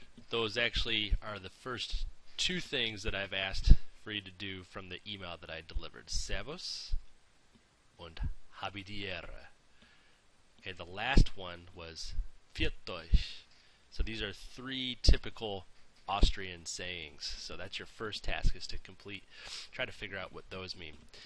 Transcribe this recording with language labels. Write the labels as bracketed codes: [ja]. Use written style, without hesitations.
[en] Those actually are the first two things that I've asked for you to do from the email that I delivered. [de] Servus und habe die Ehre. [en] Okay, the last one was [de] Pfiat euch. [en] So these are three typical Austrian sayings. So that's your first task, is to try to figure out what those mean.